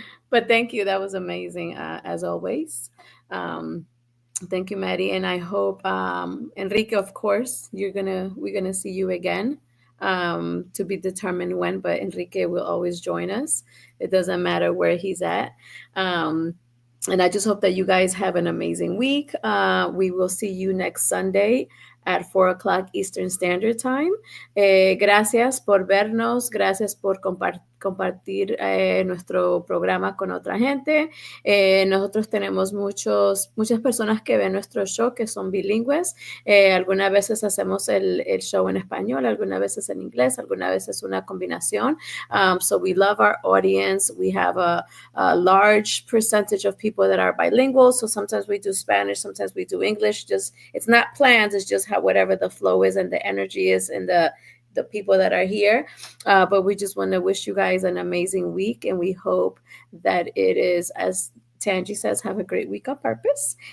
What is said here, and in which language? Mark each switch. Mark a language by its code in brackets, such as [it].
[en] But thank you. That was amazing, as always. Um, Thank you, Maddie, and I hope Enrique, of course, we're gonna see you again. To be determined when, but Enrique will always join us. It doesn't matter where he's at. Um, and I just hope that you guys have an amazing week. We will see you next Sunday at 4 o'clock Eastern Standard Time. [es] Gracias por vernos, gracias por compartir nuestro programa con otra gente. Nosotros tenemos muchas personas que ven nuestro show que son bilingües. Algunas veces hacemos el show en español, algunas veces en inglés, algunas veces una combinación. [en] So we love our audience. We have a large percentage of people that are bilingual. So sometimes we do Spanish, sometimes we do English. Just it's not planned. It's just how whatever the flow is and the energy is and the people that are here. But we just want to wish you guys an amazing week, and we hope that it is, as Tangi says, have a great week on purpose.